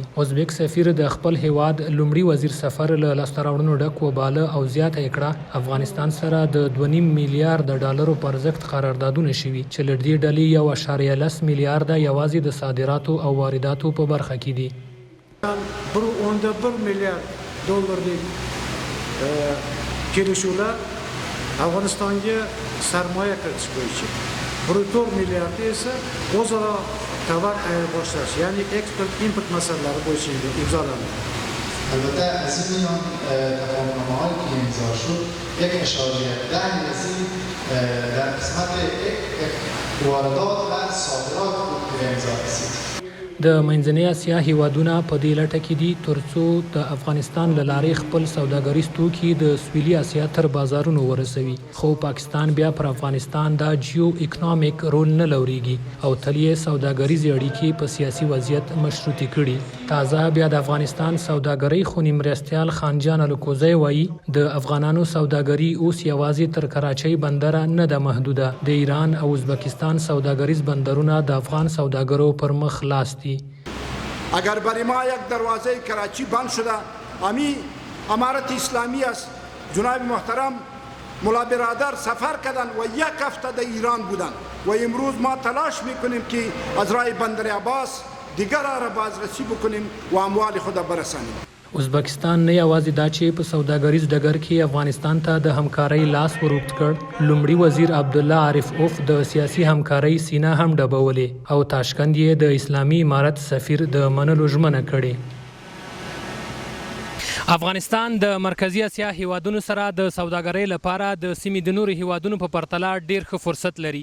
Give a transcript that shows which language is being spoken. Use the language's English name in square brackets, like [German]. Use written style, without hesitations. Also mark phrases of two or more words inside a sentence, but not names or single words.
[Pashto] ازبک سفیر د خپل هیواد لومړي وزیر سفر له لاسته راوړنو ډک وباله او زیاته یې کړه افغانستان سره د 2.5 میلیارد ډالرو پر ارزښت قراردادونه شوي چې له دې ډلې 1.10 میلیارده یوازې د صادراتو او وارداتو په برخه کې دي. [Uzbek] 11 milyar dollarlik kelishuvlar Afg'onistonga sarmoya kiritish bo'yicha, 4 milliard esa o'zaro tovar ayirboshlash, ya'ni eksport import masalalari bo'yicha imzolandi. [Persian] البته از این میان تفاهم‌نامه‌هایی که امضا شد 1.10 میلیارد در قسمت واردات و صادرات بود که امضا رسید. [Pashto] د منځنۍ اسیا هیوادونه په دې لټه کې دي ترڅو د افغانستان له لارې خپل سوداګریز توکي د سویلي اسیا تر بازارونو ورسوي، خو پاکستان بیا پر افغانستان د جیو اکنامیک رول نه لوريږي او تل یې سوداګریزې اړیکې په سیاسي وضعیت مشروطې کړي. تازه بیا د افغانستان سوداګرۍ خونی مرستیال خانجان الکوزی وایي د افغانانو سوداګري اوس یوازې تر کراچۍ بندر نه ده محدوده. د ایران او ازبکستان سوداګریز بندرونه د افغان سوداګرو پر مخ لاس دي. [Persian] اگر برای ما یک دروازه کراچی بند شده، امی امارت اسلامی است، جناب محترم ملا برادر سفر کردن و یک هفته در ایران بودن و امروز ما تلاش میکنیم که از راه بندر عباس دیگر را بازرسی بکنیم و اموال خود برسانیم. [Pashto] ازبکستان نه یوازې دا چې په سوداګریز ډګر کې افغانستان ته د همکارۍ لاس ور اوږد کړ، لومړي وزیر عبدالله عارف اوف د سیاسي همکارۍ سینه هم ډبولې او تاشکند یې د اسلامي امارت سفیر د منلو ژمنه کړې. افغانستان د مرکزی اسیا هیوادونو سره د سوداګرۍ لپاره د سیمې د نورو هیوادونو په پرتله ډیر ښه فرصت لري.